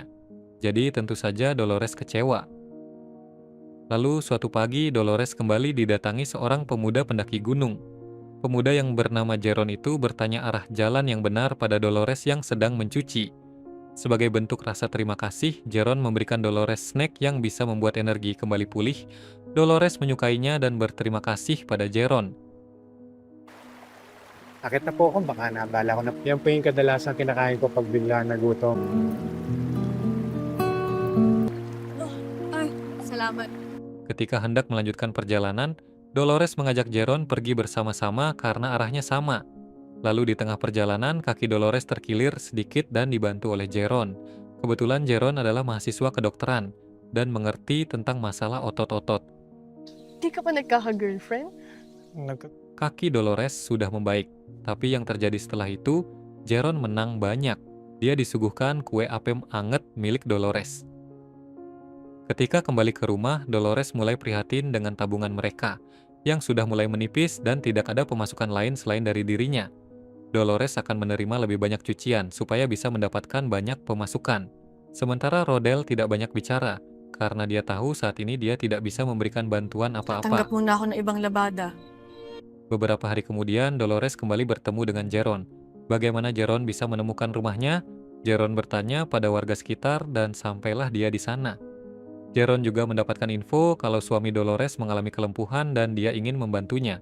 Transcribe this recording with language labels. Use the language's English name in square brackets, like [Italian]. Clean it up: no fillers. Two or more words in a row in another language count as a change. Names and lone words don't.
[Indonesian] Jadi tentu saja Dolores kecewa. Lalu suatu pagi Dolores kembali didatangi seorang pemuda pendaki gunung. Pemuda yang bernama Jeron itu bertanya arah jalan yang benar pada Dolores yang sedang mencuci. Sebagai bentuk rasa terima kasih, Jeron memberikan Dolores snack yang bisa membuat energi kembali pulih. Dolores menyukainya dan berterima kasih pada Jeron. [Filipino] Akit na po ako, baka nabala ko na. Yan po yung kadalasang kinakain ko pag bigla nagutom. Loh, ay, salamat. [Indonesian] Ketika hendak melanjutkan perjalanan, Dolores mengajak Jeron pergi bersama-sama karena arahnya sama. Lalu di tengah perjalanan, kaki Dolores terkilir sedikit dan dibantu oleh Jeron. Kebetulan Jeron adalah mahasiswa kedokteran dan mengerti tentang masalah otot-otot. [Filipino] Di ka pa nagkaka-girlfriend? Nag- [Indonesian] Kaki Dolores sudah membaik, tapi yang terjadi setelah itu, Jeron menang banyak. Dia disuguhkan kue apem anget milik Dolores. Ketika kembali ke rumah, Dolores mulai prihatin dengan tabungan mereka, yang sudah mulai menipis dan tidak ada pemasukan lain selain dari dirinya. Dolores akan menerima lebih banyak cucian supaya bisa mendapatkan banyak pemasukan. Sementara Rodel tidak banyak bicara, karena dia tahu saat ini dia tidak bisa memberikan bantuan [Filipino] Tatanggap [Indonesian] apa-apa. [Filipino] muna ako ng ibang labada. [Indonesian] Beberapa hari kemudian, Dolores kembali bertemu dengan Jeron. Bagaimana Jeron bisa menemukan rumahnya? Jeron bertanya pada warga sekitar dan sampailah dia di sana. Jeron juga mendapatkan info kalau suami Dolores mengalami kelumpuhan dan dia ingin membantunya.